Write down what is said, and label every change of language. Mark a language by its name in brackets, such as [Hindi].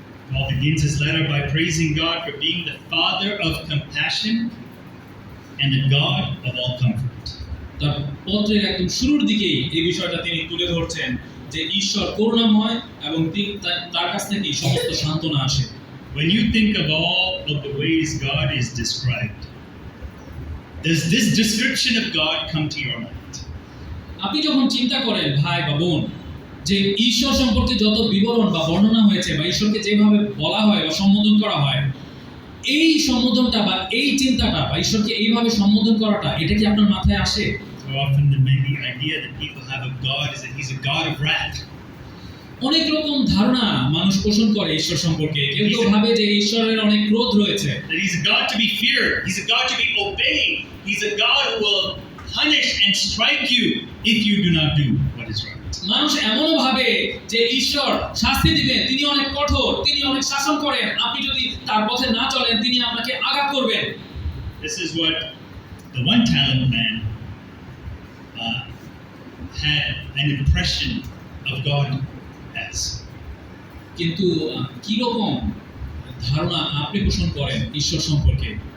[English] Paul begins his letter by praising God for being the Father of compassion and the God of all comfort. [Bangla] তার পত্রের একদম শুরুর দিকেই এই বিষয়টা তিনি তুলে ধরছেন যে ঈশ্বর করুণাময় এবং তার কাছ থেকেই সমস্ত সান্ত্বনা আসে। [English] When you think of all of the ways God is described, does this description of God come to your mind? [Bangla] আপনি যখন চিন্তা করেন ভাই বা বোন, যে ঈশ্বর সম্পর্কে যত বিবরণ বা বর্ণনা হয়েছে বা ঈশ্বরকে যেভাবে বলা হয় বা সম্বোধন করা হয়, এই সম্বোধনটা বা এই চিন্তাটা বা ঈশ্বরকে এইভাবে সম্বোধন করাটা, এটা কি আপনার মাথায় আসে? [English] So often the maybe idea that people have of God is that he's a God of wrath. [Bangla] অনেক রকম ধারণা মানুষ পোষণ করে ঈশ্বর সম্পর্কে। কেউ কেউ ভাবে যে ঈশ্বরের অনেক ক্রোধ রয়েছে, [English] That he's a God to be feared, he's a God to be obeyed, he's a God who will punish and strike you if you do not do what is right. [Bangla] মানুষ এমনও ভাবে যে ঈশ্বর শাস্তি দিবেন, তিনি অনেক কঠোর, তিনি অনেক শাসন করেন, আপনি যদি তার পথে না চলেন তিনি আপনাকে আঘাত করবেন। [English] This is what the one talent man had an impression of God as. [Bangla] কিন্তু কীরকম ধারণা আপনি পোষণ করেন ঈশ্বর সম্পর্কে?